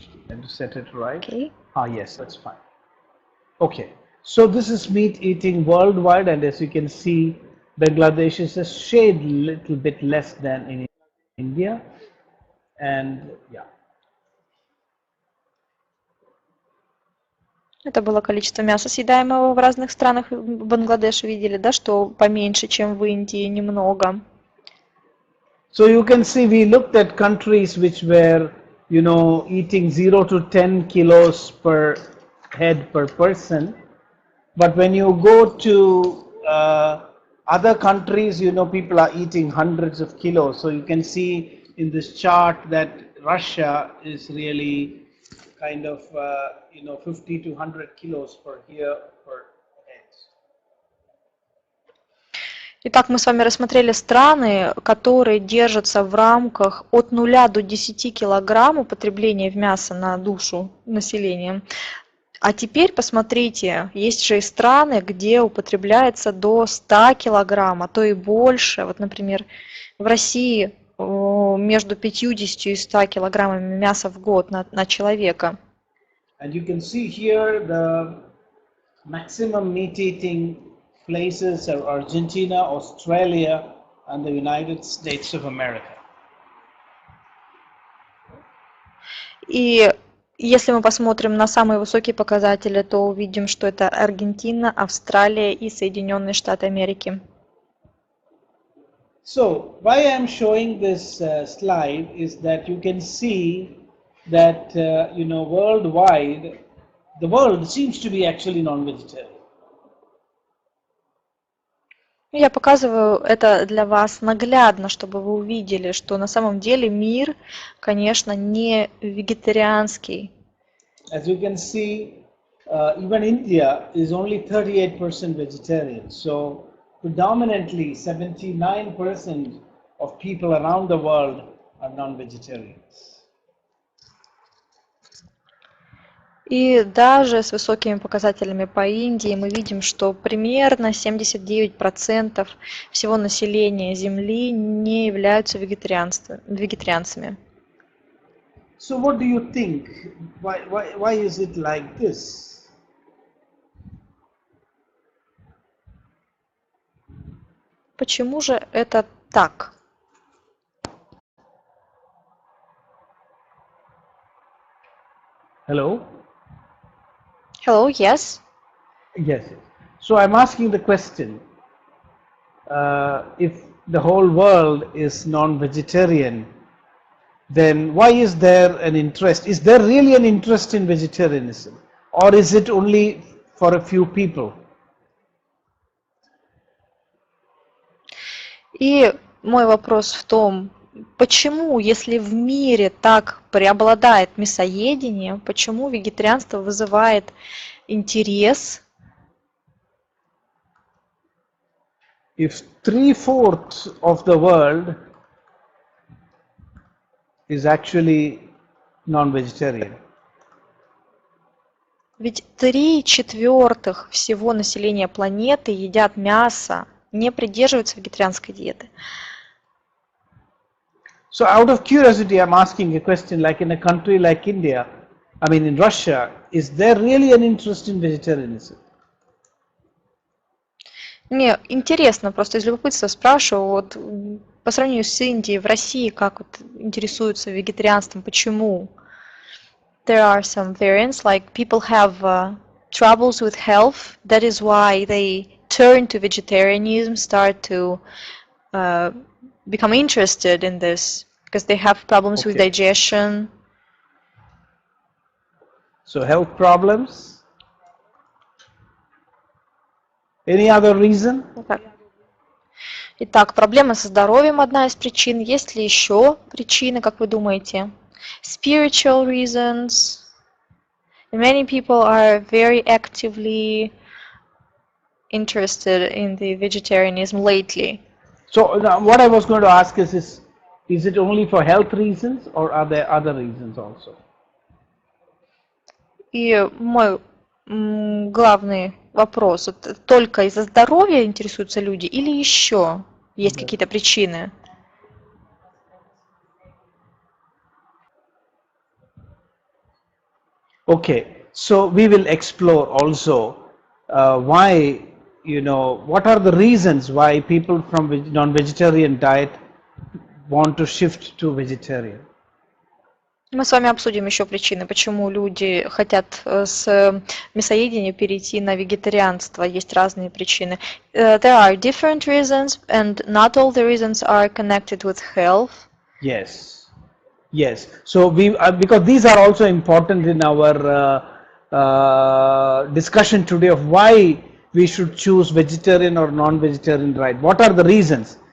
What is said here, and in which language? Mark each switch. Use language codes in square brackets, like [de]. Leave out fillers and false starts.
[en] I have to set it right. Okay. Yes, that's fine. Okay, so this is meat eating worldwide, and as you can see, Bangladesh is a shade little bit less than in India, and yeah. [ru] Это было количество мяса, съедаемого в разных странах. В Бангладеше видели, да, что поменьше, чем в Индии, немного. [en] So you can see we looked at countries which were, eating 0 to 10 kilos per head per person. But when you go to other countries, people are eating hundreds of kilos. So you can see in this chart that Russia is really kind of 50 to 100 kilos per year per head. [ru] Итак, мы с вами рассмотрели страны, которые держатся в рамках от 0 до 10 килограмм употребления в мясо на душу населения. А теперь посмотрите, есть же и страны, где употребляется до 100 килограмм, а то и больше. Вот, например, в России между 50 и 100 килограммами мяса в год на человека. [en] And you can see here the maximum meat eating places are Argentina, Australia, and the United States of America. [ru] И если мы посмотрим на самые высокие показатели, то увидим, что это Аргентина, Австралия и Соединенные Штаты Америки. [en] So why I am showing this slide is that you can see that worldwide, the world seems to be actually non-vegetarian. [ru] Я показываю это для вас наглядно, чтобы вы увидели, что на самом деле мир, конечно, не вегетарианский. [en] As you can see, even India is only 38% vegetarian. So predominantly 79% of people around the world are non-vegetarians. [ru] И даже с высокими показателями по Индии мы видим, что примерно 79% всего населения Земли не являются вегетарианцами. [en] So what do you think? Why is it like this? [ru] Почему же это так? [en] Hello? Hello, yes. Yes. Yes. So I'm asking the question, if the whole world is non-vegetarian, then why is there an interest? Is there really an interest in vegetarianism? Or is it only for a few people? [ru] И мой вопрос в том, почему, если в мире так преобладает мясоедение, почему вегетарианство вызывает интерес? [en] If 3/4 of the world is actually non-vegetarian, [ru] Ведь 3/4 всего населения планеты едят мясо, не придерживаются вегетарианской диеты. [en] so out of curiosity, I'm asking a question, like in a country like India, I mean in Russia, is there really an interest in vegetarianism? [ru] Мне интересно, просто из любопытства спрашиваю, вот по сравнению с Индией, в России, как вот интересуются вегетарианством, почему? [en] There are some variants, like people have troubles with health, that is why they turn to vegetarianism, start to become interested in this, because they have problems with Okay. digestion. So health problems? Any other reason? [ru] Так. Итак, проблема со здоровьем одна из причин. Есть ли еще причины, как вы думаете? [en] Spiritual reasons. Many people are very actively interested in the vegetarianism lately. So now what I was going to ask is it only for health reasons or are there other reasons also? [ru] И мой главный вопрос, вот только из-за здоровья интересуются люди или еще есть какие-то причины? [en] Okay, so we will explore also why, what are the reasons why people from non-vegetarian diet want to shift to vegetarian. [ru] Мы с вами обсудим еще причины, почему люди хотят с мясоедения перейти на вегетарианство. Есть разные причины. [en] There are different reasons, and not all the reasons are connected with health. Yes, yes. So because these are also important in our discussion today of why we should choose vegetarian or non-vegetarian diet. What are the reasons?